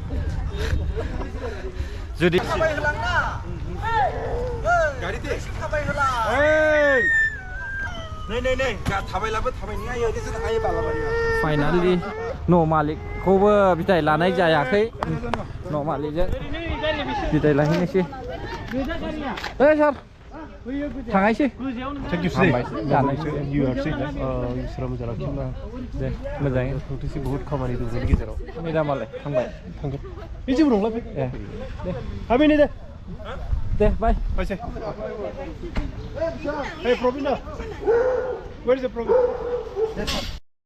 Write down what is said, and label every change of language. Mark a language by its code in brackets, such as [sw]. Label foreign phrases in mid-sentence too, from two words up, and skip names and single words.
[brx] जुदि फाइनालि न' मालिकखौबो बिदाय लानाय जायाखै न' मालिकजों बिदाय लाहैनोसै सार थांनायसै [en] Thank you, [brx] हामबाय sir. जानायसै [en] You have seen that? [brx] इसोरा मोजां लाखियोब्ला दे मोजाङै नोंथांसि बहुत खामानि दं बेनि गेजेराव मेदामालाय थांबाय थांगोन बे जेबो नंला बे ए दे हाबिनि दे दे बाय बायसै [en] Hey Provina, where is the Provina?